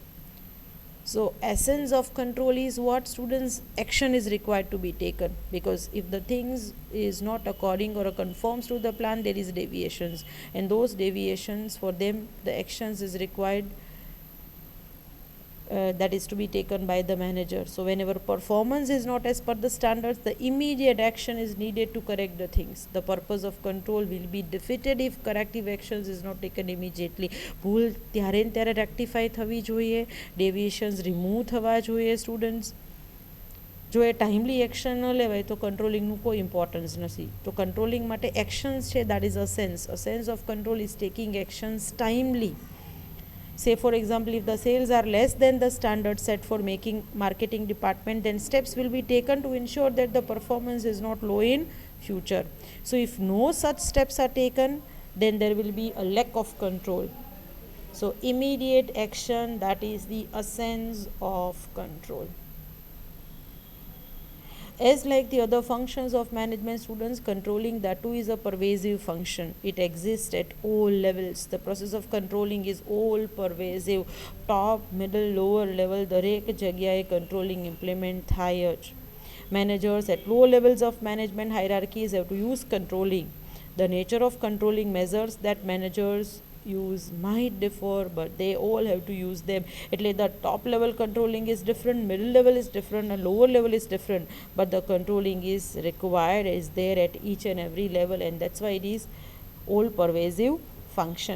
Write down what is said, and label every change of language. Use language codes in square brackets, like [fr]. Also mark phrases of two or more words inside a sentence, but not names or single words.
[en] So essence of control is what students action is required to be taken, because if the things is not according or conforms to the plan, there is deviations, and those deviations, for them the actions is required, that is to be taken by the manager. So whenever performance is not as per the standards, the immediate action is needed to correct the things. The purpose of control will be defeated if corrective actions is not taken immediately. [gu] ભૂલ ત્યારે ને ત્યારે રેક્ટિફાઈ થવી જોઈએ, [en] deviations remove [gu] થવા જોઈએ સ્ટુડન્ટ્સ. જો એ [en] timely action [gu] ન લેવાય તો કંટ્રોલિંગનું કોઈ ઇમ્પોર્ટન્સ નથી. તો કંટ્રોલિંગ માટે એક્શન્સ છે, [en] that is a sense of control is taking actions timely. Say for example, if the sales are less than the standard set for making marketing department, then steps will be taken to ensure that the performance is not low in future. So if no such steps are taken, then there will be a lack of control. So immediate action, that is the essence of control. As like the other functions of management, students, controlling that too is a pervasive function. It exists at all levels. The process of controlling is all pervasive. Top, middle, lower level, [gu] દરેક જગ્યાએ [en] controlling implement [gu] થાય જ. [en] Managers at low levels of management hierarchies have to use controlling. The nature of controlling measures that managers use might differ, but they all have to use them. એટલે the top level controlling is different, middle level is different, and lower level is different, but the controlling is required, is there at each and every level, and that's why it is all pervasive function.